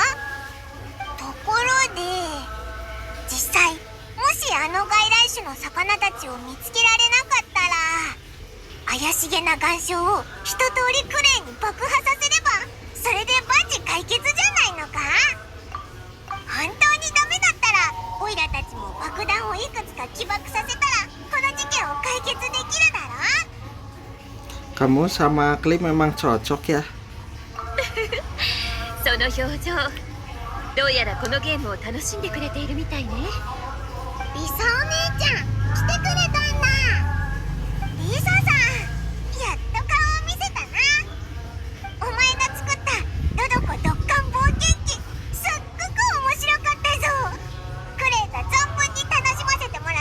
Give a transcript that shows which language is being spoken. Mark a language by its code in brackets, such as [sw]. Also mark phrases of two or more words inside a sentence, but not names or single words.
[ja] ところで実際もしあの外来種の魚たちを見つけられなかったら、怪しげな岩礁を一通りクレーンに爆破させればそれで万事解決じゃないのか。本当にダメだったらオイラたちも爆弾をいくつか起爆させたらこの事件を解決できるだろ。 [id] Kamu sama Kli memang cocok ya. [ja] その表情、どうやらこのゲームを楽しんでくれているみたいね。リサお姉ちゃん来てくれたんだ。リサさん、やっと顔を見せたな。お前が作ったドドコドッカン冒険記、すっごく面白かったぞ。クレーと存分に楽しませ